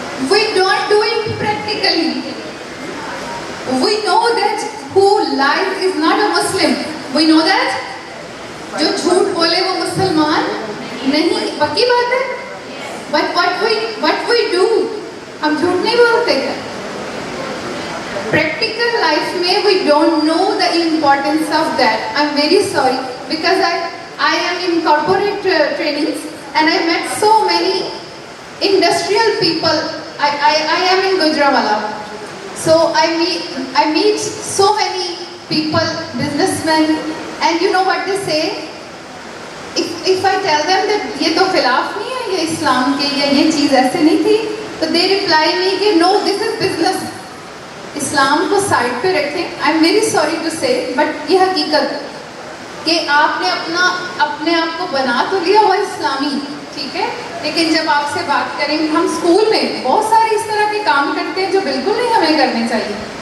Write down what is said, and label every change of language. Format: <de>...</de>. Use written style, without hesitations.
<en>We don't do it practically. We know that who lies is not a Muslim. We know that.</en> <hi>जो झूठ बोले वो मुसलमान नहीं, पक्की बात है.</hi> <en>But what we do,</en> <hi>हम झूठ नहीं बोलते क्या?</hi> <en>Practical life में we don't know the importance of that. I'm very sorry because I am in corporate trainings and I met so many industrial people. I am in Gujranwala, so I meet so many people, businessmen, and you know what they say? If I tell them that</en> <hi>ये तो खिलाफ नहीं है ये इस्लाम के या ये चीज़ ऐसे नहीं थी, तो</hi> <en>they reply me</en> <hi>कि</hi> <en>no, this is business.</en> <hi>इस्लाम को साइड पे रखें.</hi> <en>I'm very sorry to say, but</en> <hi>ये हकीकत कि आपने अपने आप को बना तो लिया हुआ इस्लामी, ठीक है, लेकिन जब आपसे बात करेंगे, हम स्कूल में बहुत सारे इस तरह के काम करते हैं जो बिल्कुल नहीं हमें करने चाहिए.</hi>